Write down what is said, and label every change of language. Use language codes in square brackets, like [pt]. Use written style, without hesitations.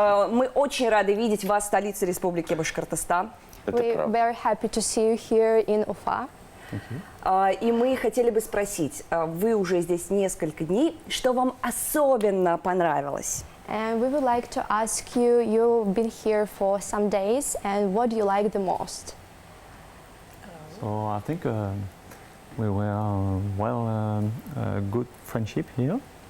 [ru] Мы очень рады видеть вас в столице Республики Башкортостан. [en] We're very happy to see you here in Ufa. [ru] И мы хотели бы спросить, вы уже здесь несколько дней, что вам особенно понравилось? [en] And we would like to ask you, you've been here for some days, and what do you like the most? So I think we were good friendship here.